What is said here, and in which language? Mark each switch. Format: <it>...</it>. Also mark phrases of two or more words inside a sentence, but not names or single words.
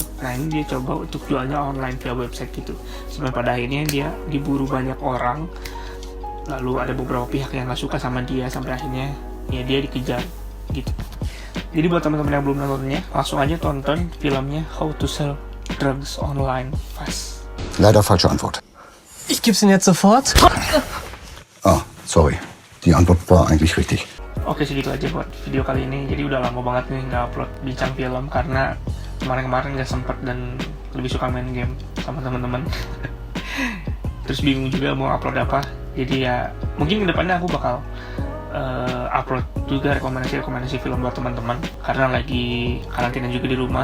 <id>Nah ini dia coba untuk jualnya online via website gitu. Sampai pada akhirnya dia diburu banyak orang. Lalu ada beberapa pihak yang gak suka sama dia, sampai akhirnya ya dia dikejar gitu. Jadi buat teman-teman yang belum nontonnya, langsung aja tonton filmnya How to Sell Drugs Online Fast.</id> <de>Leider falsche Antwort. Ich geb's Ihnen jetzt sofort. Ah, sorry. Die Antwort war eigentlich richtig.</de> <id>Oke, segitu aja buat video kali ini. Jadi udah lama banget nih nggak upload bincang film karena kemarin-kemarin nggak sempet dan lebih suka main game sama teman-teman. Terus bingung juga mau upload apa. Jadi ya mungkin kedepannya aku bakal upload juga rekomendasi film buat teman-teman karena lagi karantina juga di rumah.</id>